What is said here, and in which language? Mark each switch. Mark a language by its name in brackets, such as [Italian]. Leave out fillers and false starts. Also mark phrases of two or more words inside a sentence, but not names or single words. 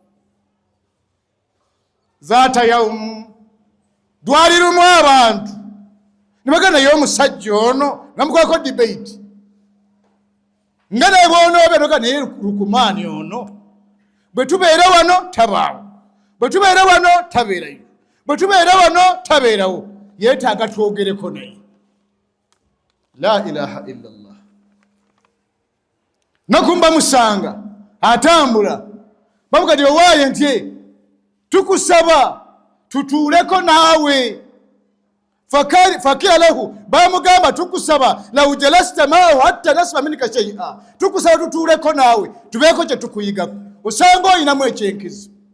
[Arabic] ذات يوم [Ganda] dwali lumu abantu ne bagenda naye omusajja ono namukolako debate nga naye bw'onoobeera naye lukumaani ono, bwe tubeera wano tabaawo, bwe tubeera wano tabeerayo, bwe tubeera wano tabeerawo. Yeetaaga twogereko naye. [Arabic] لا إله إلا الله. [Ganda] Nakumba musanga atambula bamugati owaaye nti tukusaba tutuuleko naawe. [Arabic] فقيل له, [Ganda] bamugamba tukusaba [Arabic] لو جلست معه حتى نسمع منك شيئا, [Ganda] tukusaba tutuuleko naawe tubeeko kye tukuyigako, osanga oyinamu ekyenkizo.